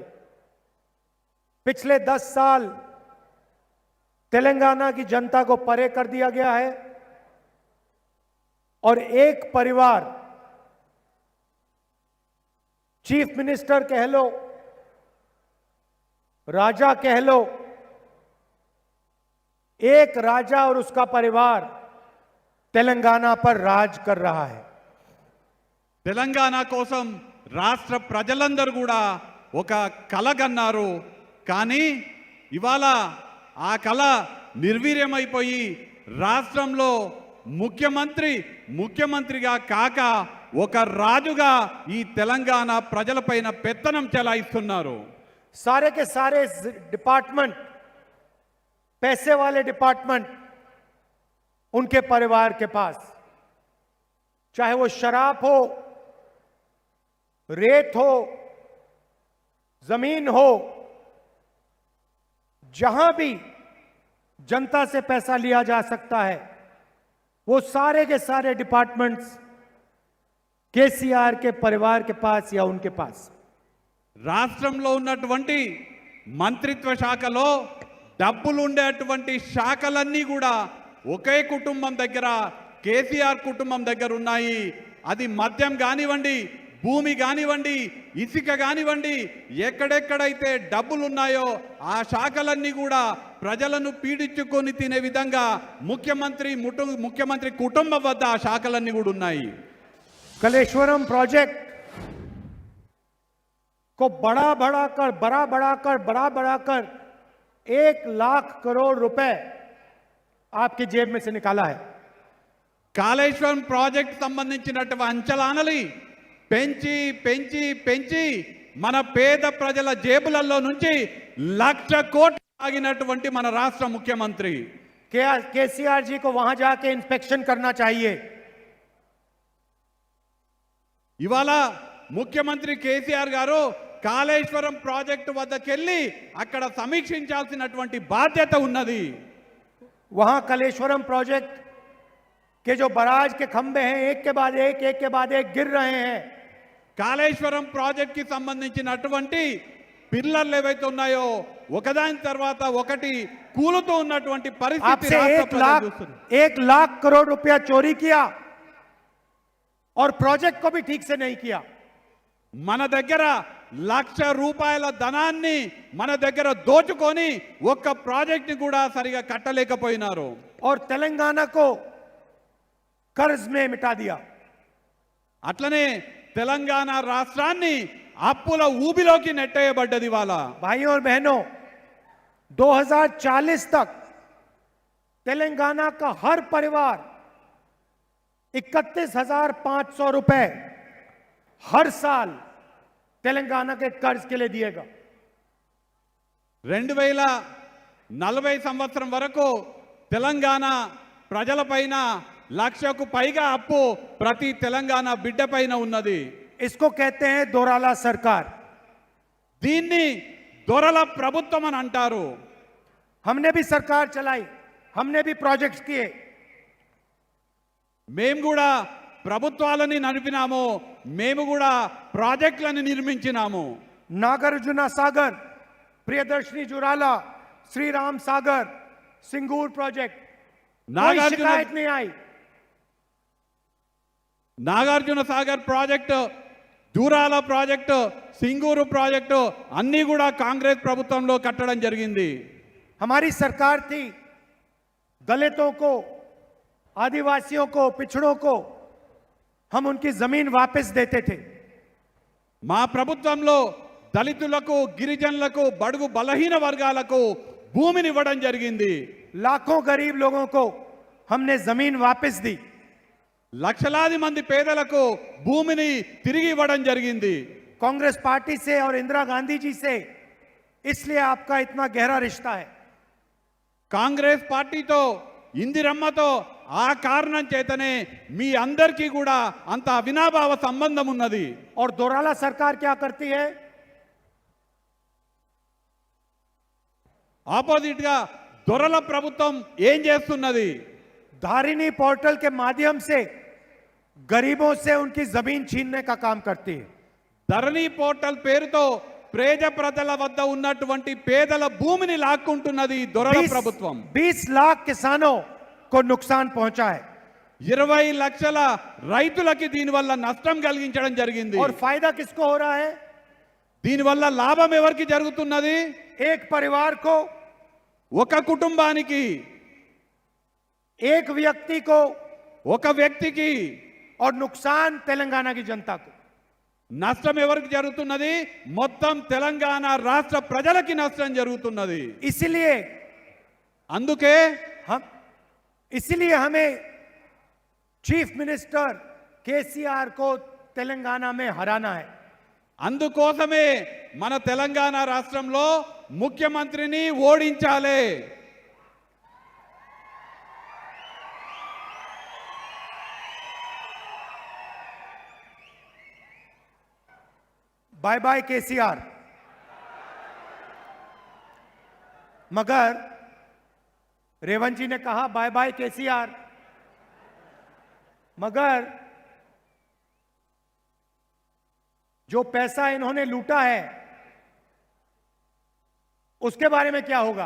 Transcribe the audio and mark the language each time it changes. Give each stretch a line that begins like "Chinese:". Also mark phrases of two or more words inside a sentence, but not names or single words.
Hindi: पिछले 10 साल तेलंगाना की जनता को परे कर दिया गया है और एक परिवार,
English: chief minister
Hindi: कह लो, राजा कह लो, एक राजा और उसका परिवार तेलंगाना पर राज कर रहा है.
Telugu: తెలంగాణ కోసం రాష్ట్ర ప్రజలందరూ కూడా ఒక కలగన్నారు. కానీ ఇవాళ ఆ కల నిర్వీర్యమైపోయి రాష్ట్రంలో ముఖ్యమంత్రిగా కాక ఒక రాజుగా ఈ తెలంగాణ ప్రజలపైన పెత్తనం చెలాయిస్తున్నారు.
Hindi: सारे के सारे डिपार्टमेंट, पैसे वाले डिपार्टमेंट उनके परिवार के पास, चाहे वो शराब हो, रेत हो, जमीन हो, जहां भी जनता से पैसा लिया जा सकता है, वो सारे के सारे डिपार्टमेंट्स केसीआर के परिवार के पास या उनके पास.
Telugu: రాష్ట్రంలో ఉన్నటువంటి మంత్రిత్వ శాఖలో డబ్బులు ఉండేటువంటి శాఖలన్నీ కూడా ఒకే కుటుంబం దగ్గర, కేసీఆర్ కుటుంబం దగ్గర ఉన్నాయి. అది మద్యం కానివ్వండి, భూమి కానివ్వండి, ఇసుక కానివ్వండి, ఎక్కడెక్కడైతే డబ్బులు ఉన్నాయో ఆ శాఖలన్నీ కూడా ప్రజలను పీడించుకొని తినే విధంగా ముఖ్యమంత్రి కుటుంబం వద్ద ఆ శాఖలన్నీ కూడా ఉన్నాయి.
Hindi: कलेश्वरम प्रोजेक्ट को बड़ा बढ़ाकर 1 लाख करोड़ रुपए आपकी जेब में से निकाला है.
Telugu: కాళేశ్వరం ప్రాజెక్ట్ సంబంధించినటువంటి అంచనాలని పెంచి మన పేద ప్రజల జేబులలో నుంచి 1,00,000 కోట్లు ఆగినటువంటి మన రాష్ట్ర ముఖ్యమంత్రి
Hindi: केसीआर जी को वहां जाके इंस्पेक्शन करना चाहिए.
Telugu: ఇవాళ ముఖ్యమంత్రి కేసీఆర్ గారు కాళేశ్వరం ప్రాజెక్టు వద్దకెళ్ళి అక్కడ సమీక్షించాల్సినటువంటి బాధ్యత ఉన్నది.
Hindi: वहां कलेश्वरम प्रोजेक्ट के जो बराज के खंभे हैं, एक के बाद एक गिर रहे हैं.
Telugu: కాళేశ్వరం ప్రాజెక్ట్ కి సంబంధించినటువంటి పిల్లర్లు ఏవైతే ఉన్నాయో ఒకదాని తర్వాత ఒకటి కూలుతూ ఉన్నటువంటి పరిస్థితి.
Hindi: आपसे 1 लाख करोड़ रुपया चोरी किया और प्रोजेक्ट को भी ठीक से नहीं किया.
Telugu: మన దగ్గర 1,00,000 రూపాయల ధనాన్ని మన దగ్గర దోచుకొని ఒక్క ప్రాజెక్ట్ ని కూడా సరిగా కట్టలేకపోయినారు.
Hindi: और तेलंगाना को कर्ज में मिटा दिया.
Telugu: అట్లనే తెలంగాణ రాష్ట్రాన్ని అప్పుల ఊబిలోకి నెట్టేయబడ్డది. వాళ్ళ
Hindi: भाइयों और बहनों, 2040 तक तेलंगाना का हर परिवार 31,500 रुपए हर साल तेलंगाना के कर्ज के लिए दिएगा.
Telugu: 2040 సంవత్సరం వరకు తెలంగాణ ప్రజలపైన 1,00,000కు పైగా అప్పు ప్రతి తెలంగాణ బిడ్డ పైన ఉన్నది.
Hindi: इसको कहते हैं दोराला सरकार.
Telugu: దీన్ని దొరల ప్రభుత్వం అని అంటారు.
Hindi: हमने भी सरकार चलाई, हमने भी प्रोजेक्ट्स किए.
Telugu: మేము కూడా ప్రభుత్వాలని నడిపినాము, మేము కూడా ప్రాజెక్టులను నిర్మించినాము.
Hindi: नागार्जुना सागर, प्रियदर्शनी जुराला, श्री राम सागर, सिंगूर प्रोजेक्ट, कोई शिकायत नहीं आई.
Telugu: నాగార్జున సాగర్ ప్రాజెక్టు, దూరాల ప్రాజెక్టు, సింగూరు ప్రాజెక్టు అన్నీ కూడా కాంగ్రెస్ ప్రభుత్వంలో కట్టడం జరిగింది.
Hindi: हमारी सरकार थी, दलितों को, आदिवासियों को, पिछड़ों को हम उनकी जमीन वापस देते थे.
Telugu: మా ప్రభుత్వంలో దళితులకు, గిరిజనులకు, బడుగు బలహీన వర్గాలకు భూమిని ఇవ్వడం జరిగింది.
Hindi: लाखों गरीब लोगों को हमने जमीन वापस दी.
Telugu: లక్షలాది మంది పేదలకు భూమిని తిరిగి ఇవ్వడం జరిగింది.
Hindi: कांग्रेस पार्टी से और इंदिरा गांधी जी से इसलिए आपका इतना गहरा रिश्ता है.
Telugu: కాంగ్రెస్ పార్టీతో, ఇందిరమ్మతో ఆ కారణం చేతనే మీ అందరికీ కూడా అంత అవినాభావ సంబంధం ఉన్నది.
Hindi: और दोराला सरकार क्या करती है?
Telugu: ఆపోజిట్ గా దొరల ప్రభుత్వం ఏం చేస్తున్నది?
Hindi: धारिणी पोर्टल के माध्यम से गरीबों से उनकी जमीन छीनने का काम करती है.
Telugu: ధరణి పోర్టల్ పేరుతో పేద ప్రజల వద్ద ఉన్నటువంటి పేదల భూమిని లాక్కుంటున్నది దొరల ప్రభుత్వం.
Hindi: 20 लाख किसानों को नुकसान पहुंचा है.
Telugu: 20 లక్షల రైతులకి దీనివల్ల నష్టం కలిగించడం జరిగింది.
Hindi: और फायदा किसको हो रहा है?
Telugu: దీనివల్ల లాభం ఎవరికి జరుగుతున్నది?
Hindi: एक परिवार को,
Telugu: ఒక కుటుంబానికి,
Hindi: एक व्यक्ति को,
Telugu: ఒక వ్యక్తికి.
Hindi: और नुकसान तेलंगाना की जनता को.
Telugu: నష్టం ఎవరికి జరుగుతున్నది? మొత్తం తెలంగాణ రాష్ట్ర ప్రజలకి నష్టం జరుగుతున్నది. అందుకే
Hindi: इसलिए हमें
English: chief minister
Hindi: केसीआर को तेलंगाना में हराना है.
Telugu: అందుకోసమే మన తెలంగాణ రాష్ట్రంలో ముఖ్యమంత్రిని ఓడించాలి.
English: bye bye केसीआर.
Hindi: मगर रेवंत जी ने कहा
English: bye bye केसीआर,
Hindi: मगर जो पैसा इन्होंने लूटा है उसके बारे में क्या होगा?